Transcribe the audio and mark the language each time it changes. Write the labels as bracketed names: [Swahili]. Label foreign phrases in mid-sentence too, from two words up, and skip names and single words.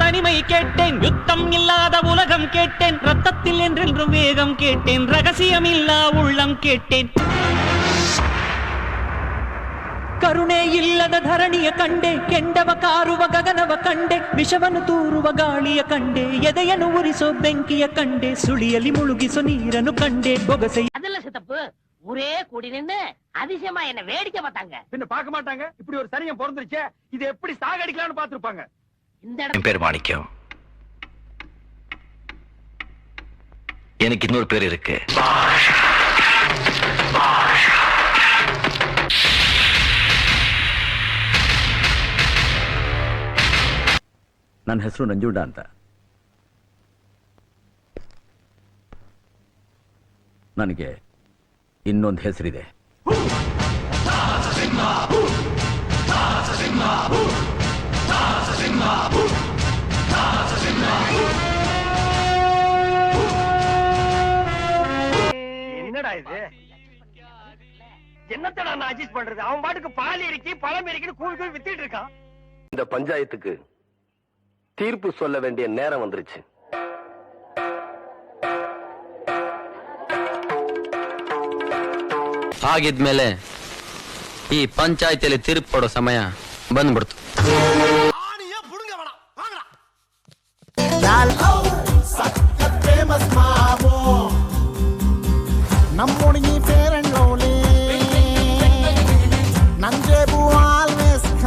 [Tamil] உண்மை கேட்டேன், யுத்தம் இல்லாத உலகம் கேட்டேன், ரத்தத்தில் என்றென்றும் வேகம் கேட்டேன், ரகசியம் இல்லா உள்ளம் கேட்டேன். [Kannada] ಕರುಣೆ ಇಲ್ಲದ ಧರಣಿಯ ಕಂಡೆ, ಕೆಂಡವ ಕಾರುವ ಗಗನವ ಕಂಡೆ, ವಿಷವನ್ನು ತೂರುವ ಗಾಳಿಯ ಕಂಡೆ, ಎದೆಯನ್ನು ಉರಿಸೋ ಬೆಂಕಿಯ ಕಂಡೆ, ಸುಳಿಯಲ್ಲಿ ಮುಳುಗಿಸೋ ನೀರನ್ನು ಕಂಡೆ, ಬೊಗಸೆ. ಅದೆಲ್ಲ ಸಿತಪ್ಪು [Tamil] ஊரே கூடி நின்னு அதிசயமா என்ன வேடிக்கை பார்த்தாங்க. பின்ன பார்க்க மாட்டாங்க? இப்படி ஒரு சனியம் பிறந்துருச்சே, இது எப்படி சாகடிக்கலாம்னு பாத்துருப்பாங்க. என் பேர் மாணிக்கம். எனக்கு இன்னொரு பேர் இருக்கு. [Kannada] ನನ್ನ ಹೆಸರು ನಂಜುಂಡ ಅಂತ. ನನಗೆ ಇನ್ನೊಂದು ಹೆಸರಿದೆ. [Tamil] என்னடா இது? என்னத்தடா நான் அட்ஜஸ்ட் பண்றது? அவன் பாட்டுக்கு பால் இறக்கி பழம் இறக்கி கூழ் கூழ் வித்திட்டு இருக்கான். இந்த பஞ்சாயத்துக்கு தீர்ப்பு சொல்ல வேண்டிய நேரம் வந்துருச்சு. [Kannada] ಹಾಗಿದ್ಮೇಲೆ ಈ ಪಂಚಾಯತಿಯಲ್ಲಿ ತೀರ್ಪು ಕೊಡೋ ಸಮಯ ಬಂದ್ಬಿಡ್ತು. ನಮ್ಮೊಣಗಿ ಫೇರ್ ಅಂಡ್ ಲವ್ಲಿ ನಂಜೇಬು ಆಲ್ವೇಸ್